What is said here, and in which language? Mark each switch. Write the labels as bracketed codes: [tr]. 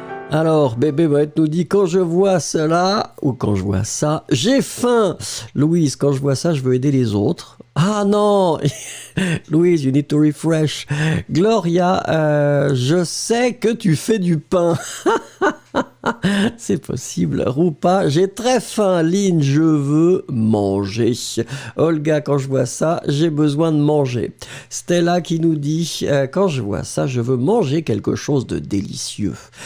[fr] Alors, bébé Boët nous dit quand je vois cela ou quand je vois ça, j'ai faim. Louise, quand je vois ça, je veux aider les autres. [en] Ah non, Louise, you need to refresh. [fr] Gloria, je sais que tu fais du pain. C'est possible. Rupa, j'ai très faim. Lynn, je veux manger. Olga, quand je vois ça, j'ai besoin de manger. Stella qui nous dit, quand je vois ça, je veux manger quelque chose de délicieux.